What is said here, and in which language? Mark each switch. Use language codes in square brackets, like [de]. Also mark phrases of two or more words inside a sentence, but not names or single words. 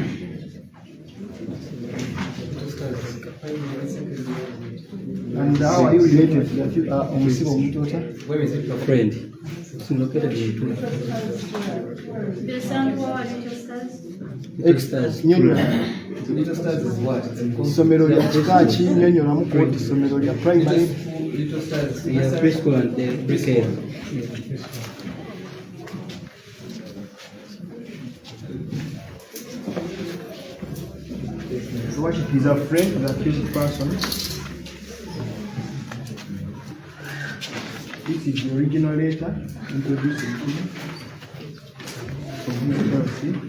[en] And how are you related to the Omusibo Mutota? Where is it? Friend. It's located in Tuli. The sound for Little Stars? Little Stars. Nyonyola. Little Stars is what? [lg] Isomero lya kika ki nnyonnyola Kooti isomero lya primary. [en] Little Stars. Yeah, preschool and daycare. So what it is a friend of the accused person. This is the original letter introducing him from his policy.